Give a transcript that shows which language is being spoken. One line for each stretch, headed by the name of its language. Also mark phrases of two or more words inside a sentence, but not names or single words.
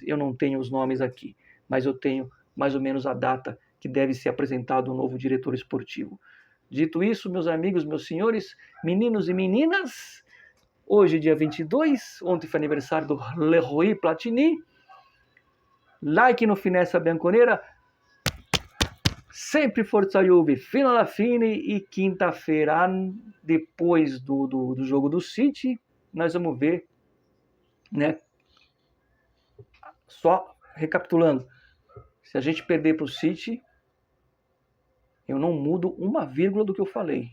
Portuguese: Eu não tenho os nomes aqui, mas eu tenho mais ou menos a data que deve ser apresentado o novo diretor esportivo. Dito isso, meus amigos, meus senhores, meninos e meninas, hoje dia 22, ontem foi aniversário do Leroy Platini, like no Finestra Bianconera,
Italian: sempre Forza Juve, fino alla fine,
Portuguese: e quinta-feira, depois do jogo do City, nós vamos ver, né? Só recapitulando, se a gente perder para o City, eu não mudo uma vírgula do que eu falei.